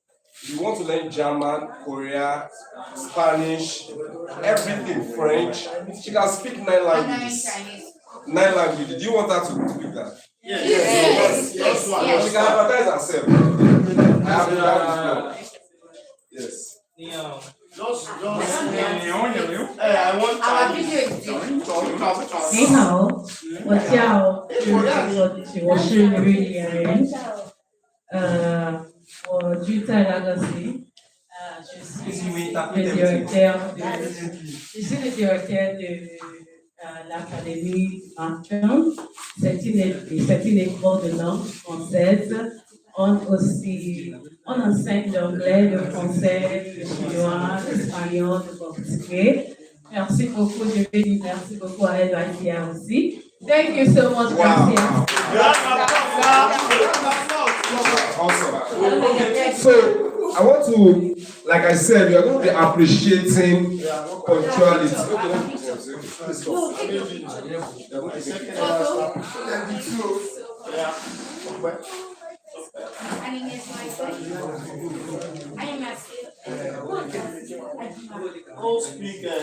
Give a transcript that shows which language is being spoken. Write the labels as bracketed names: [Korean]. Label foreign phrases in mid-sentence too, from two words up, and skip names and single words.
[English] If you want to learn German, Korea, Spanish, everything, French, she can speak 9 languages. 9 languages. Do you want her to speak that? Yes. Yes. She can advertise herself. I have that before. Yes. I want Our video is [Chinese] 你好，我叫我是吕丽人，我住在那个市， [French] je suis le directeur de l'Académie Marchand. C'est une école de langue française. On enseigne l'anglais, le français, le chinois, l'espagnol, le portugais. Merci beaucoup, je vais dire merci beaucoup à LYDI aussi. [English] Thank you so much, gracias. Awesome. So, I want to, like I said, we are going to be appreciating punctuality. All speak